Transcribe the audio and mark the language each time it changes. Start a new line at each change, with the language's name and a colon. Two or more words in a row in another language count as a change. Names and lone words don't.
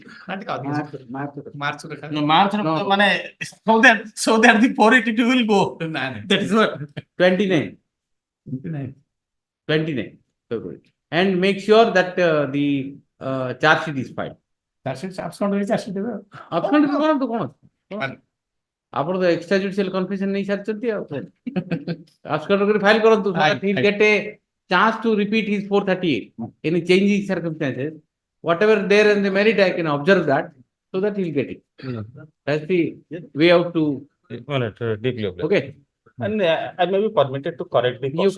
English: March. No, March, No. so that the 482 will go. That is what 29 February. And make sure that the charge sheet is filed. Charge sheet abscond ଦେବେ Abscond
Odia: କରନ୍ତୁ କଣ? ଆପଣ ତ
English: extrajudicial confession
Odia: ନେଇ ସାରିଛନ୍ତି ଆଉ abscond କରି file କରନ୍ତୁ
English: so that he'll get a chance to repeat his 438. Any change in circumstances, whatever there in the merit, I can observe that so that he'll get it. That's the way out to. Deeply obliged. Okay. And I may be permitted to correct the You question.